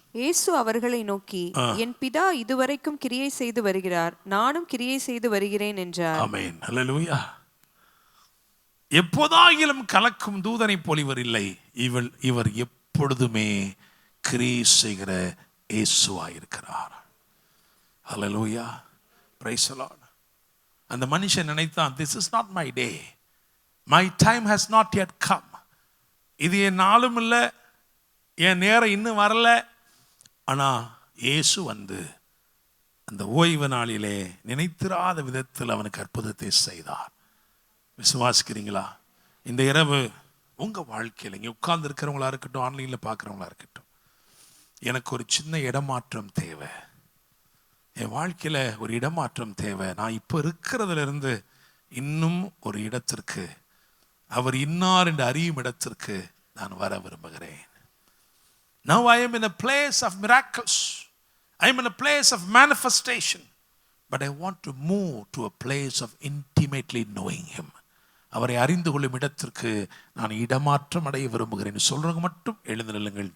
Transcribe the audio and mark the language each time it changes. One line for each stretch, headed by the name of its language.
Tamil: இயேசு அவர்களை நோக்கி, என் பிதா இதுவரைக்கும் கிரியை செய்து வருகிறார், நானும் கிரியை செய்து வருகிறேன் என்றார். ஆமென். அல்லேலூயா. எப்போதாகிலும் கலக்கும் தூதனை போல் இவர் இல்லை, இவர் எப்பொழுதுமே கிரியை செய்கிற இயேசுவாயிருக்கிறார். அல்லேலூயா. Praise the Lord. அந்த மனுஷன் நினைத்தான்,
English: this is not my day, my time has not yet come.
Tamil: இது என் நாளும் இல்லை, என் நேரம் இன்னும் வரல. ஆனா இயேசு வந்து அந்த ஓய்வு நாளிலே நினைத்திராத விதத்தில் அவனுக்கு அற்புதத்தை செய்தார். விசுவாசிக்கிறீங்களா? இந்த இரவு உங்க வாழ்க்கையில் இங்கே உட்கார்ந்து இருக்கிறவங்களா இருக்கட்டும், ஆன்லைன்ல பார்க்குறவங்களா இருக்கட்டும், எனக்கு ஒரு சின்ன இடமாற்றம் தேவை, என் வாழ்க்கையில ஒரு இடமாற்றம் தேவை. நான் இப்போ இருக்கிறதுல இருந்து இன்னும் ஒரு இடத்திற்கு, அவர் இன்னார் என்று அறியும் இடத்திற்கு நான் வர விரும்புகிறேன்.
English: Now I am in a place of miracles, I am in a place of manifestation, but I want to move to a place of intimately knowing him.
Tamil: அவரை அறிந்து கொள்ளும் இடத்திற்கு நான் இடமாற்றம் அடைய விரும்புகிறேன். சொல்றவங்க மட்டும் எழுந்து நில்லுங்கள்.